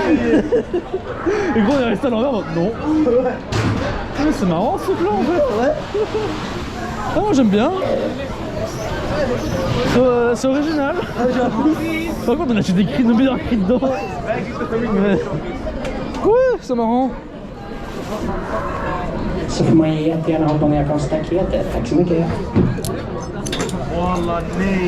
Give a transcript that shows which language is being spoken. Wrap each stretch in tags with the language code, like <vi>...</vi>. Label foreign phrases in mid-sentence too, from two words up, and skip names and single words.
<fr>Et gros on est resté à l'envers maintenant. Ouais, c'est marrant ce plan en fait. Ouais. Ah moi j'aime bien. C'est original. Ah, j'avoue. Par contre on a acheté des cris de meilleurs cris dedans. Ouais, c'est marrant.</fr> <sv>Så får man jättegärna hoppa ner från staketet. Tack så mycket. Wallah, nej.</sv>